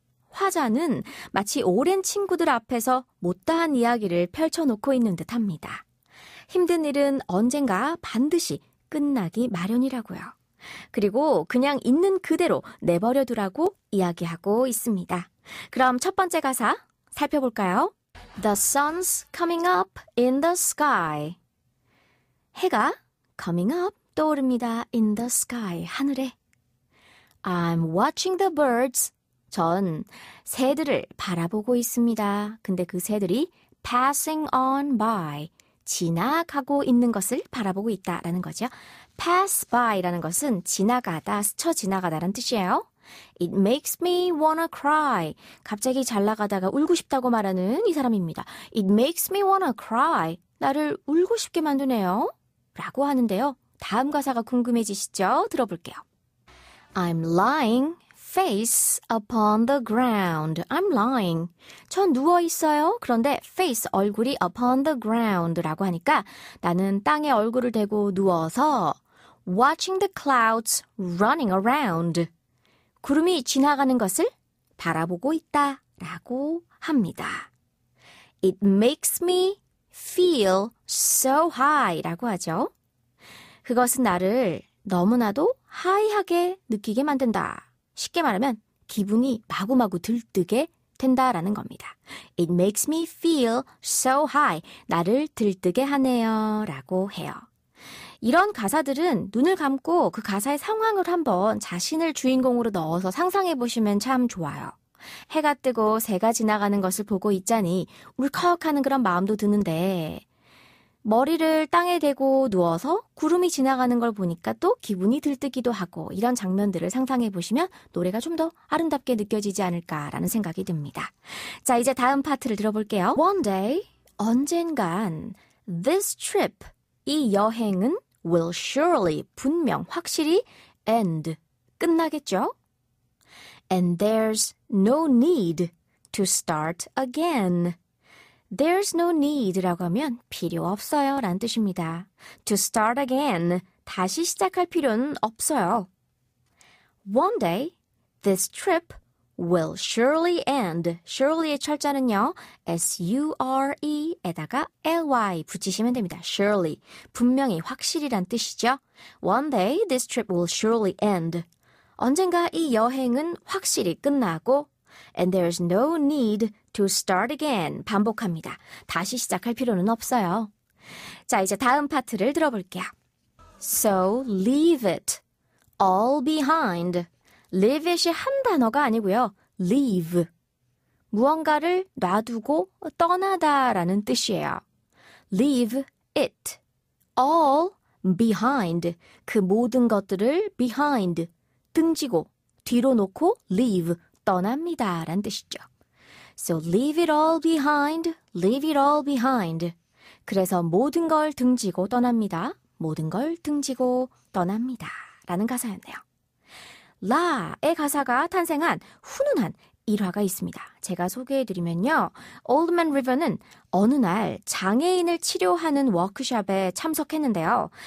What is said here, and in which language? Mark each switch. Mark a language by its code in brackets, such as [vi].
[ko] 화자는 마치 오랜 친구들 앞에서 못다한 이야기를 펼쳐놓고 있는 듯합니다. 힘든 일은 언젠가 반드시 끝나기 마련이라고요. 그리고 그냥 있는 그대로 내버려두라고 이야기하고 있습니다. 그럼 첫 번째 가사 살펴볼까요? [en] The sun's coming up in the sky. [ko] 해가 [en] coming up [ko] 떠오릅니다. [en] in the sky, [ko] 하늘에. [en] I'm watching the birds. [ko] 전 새들을 바라보고 있습니다. 근데 그 새들이 [en] passing on by. [ko] 지나가고 있는 것을 바라보고 있다라는 거죠. pass by라는 것은 지나가다, 스쳐 지나가다라는 뜻이에요. [en] It makes me wanna cry. [ko] 갑자기 잘 나가다가 울고 싶다고 말하는 이 사람입니다. [en] It makes me wanna cry. [ko] 나를 울고 싶게 만드네요. 라고 하는데요. 다음 가사가 궁금해지시죠? 들어볼게요. [en] I'm lying face upon the ground. I'm lying. [ko] 전 누워 있어요. 그런데 face, 얼굴이 [en] upon the ground [ko] 라고 하니까 나는 땅에 얼굴을 대고 누워서 [en] watching the clouds running around. [ko] 구름이 지나가는 것을 바라보고 있다라고 합니다. [en] It makes me feel so high [ko] 라고 하죠. 그것은 나를 너무나도 하이하게 느끼게 만든다. 쉽게 말하면 기분이 마구마구 들뜨게 된다라는 겁니다. [en] It makes me feel so high. [ko] 나를 들뜨게 하네요. 라고 해요. 이런 가사들은 눈을 감고 그 가사의 상황을 한번 자신을 주인공으로 넣어서 상상해 보시면 참 좋아요. 해가 뜨고 새가 지나가는 것을 보고 있자니 울컥하는 그런 마음도 드는데 머리를 땅에 대고 누워서 구름이 지나가는 걸 보니까 또 기분이 들뜨기도 하고 이런 장면들을 상상해 보시면 노래가 좀 더 아름답게 느껴지지 않을까라는 생각이 듭니다. 자, 이제 다음 파트를 들어볼게요. [en] One day, [ko] 언젠간 [en] this trip, [ko] 이 여행은 [en] will surely, [ko] 분명, 확실히 [en] end, [ko] 끝나겠죠? [en] And there's no need to start again. There's no need [ko] 라고 하면 필요 없어요 라는 뜻입니다. [en] To start again, [ko] 다시 시작할 필요는 없어요. [en] One day, this trip will surely end. [ko] surely의 철자는요, S-U-R-E에다가 L-Y 붙이시면 됩니다. surely, 분명히, 확실히란 뜻이죠. [en] One day, this trip will surely end. [ko] 언젠가 이 여행은 확실히 끝나고 [en] And there's no need to start again. [ko] 반복합니다. 다시 시작할 필요는 없어요. 자, 이제 다음 파트를 들어볼게요. [en] So leave it all behind. [ko] leave it이 한 단어가 아니고요. [en] leave. [ko] 무언가를 놔두고 떠나다라는 뜻이에요. [en] leave it all behind. [ko] 그 모든 것들을 [en] behind. [ko] 등지고 뒤로 놓고 [en] leave. [ko] 떠납니다 라는 뜻이죠. [en] So leave it all behind, leave it all behind. [ko] 그래서 모든 걸 등지고 떠납니다. 모든 걸 등지고 떠납니다 라는 가사였네요. 라의 가사가 탄생한 훈훈한 일화가 있습니다. 제가 소개해드리면요. 올드맨 리버는 어느 날 장애인을 치료하는 워크숍에 참석했는데요.